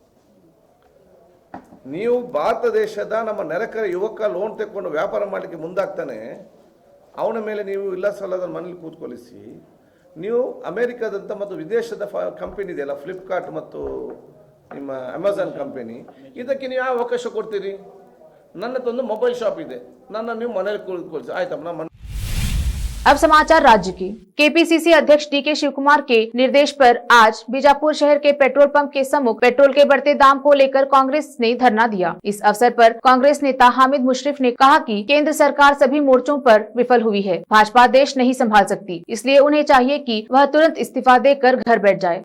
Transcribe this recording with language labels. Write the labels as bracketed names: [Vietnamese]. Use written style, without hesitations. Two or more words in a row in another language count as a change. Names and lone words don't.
[Kannada] ನೀವು ಭಾರತ ದೇಶದ ನಮ್ಮ ನೆರೆಕರೆ ಯುವಕ ಲೋನ್ ತೆಕ್ಕೊಂಡು ವ್ಯಾಪಾರ ಮಾಡಲಿಕ್ಕೆ ಮುಂದಾಗ್ತಾನೆ, ಅವನ ಮೇಲೆ ನೀವು ಇಲ್ಲ ಸಲ್ಲದ ಮನೇಲಿ ಕೂತ್ಕೊಳಿಸಿ, ನೀವು ಅಮೇರಿಕಾದಂಥ ಮತ್ತು ವಿದೇಶದ ಕಂಪನಿ ಇದೆಯಲ್ಲ ಫ್ಲಿಪ್ಕಾರ್ಟ್ ಮತ್ತು ನಿಮ್ಮ ಅಮೆಝಾನ್ ಕಂಪನಿ, ಇದಕ್ಕೆ ನೀವು ಯಾವ ಅವಕಾಶ ಕೊಡ್ತೀರಿ? ನನ್ನದೊಂದು [English] mobile shop [Kannada] ಇದೆ, ನನ್ನ ನೀವು ಮನೇಲಿ ಕೂತ್ಕೊಳಿಸಿ, ಆಯ್ತಮ್ಮ. [Hindi] अब समाचार राज्य के। केपीसीसी अध्यक्ष डीके शिवकुमार के निर्देश पर आज बीजापुर शहर के [English] petrol pump [Hindi] के सम्मुख पेट्रोल के बढ़ते दाम को लेकर कांग्रेस ने धरना दिया। इस अवसर पर कांग्रेस नेता हामिद मुशरिफ ने कहा कि केंद्र सरकार सभी मोर्चों पर विफल हुई है। भाजपा देश नहीं संभाल सकती, इसलिए उन्हें चाहिए कि वह तुरंत इस्तीफा देकर घर बैठ जाए।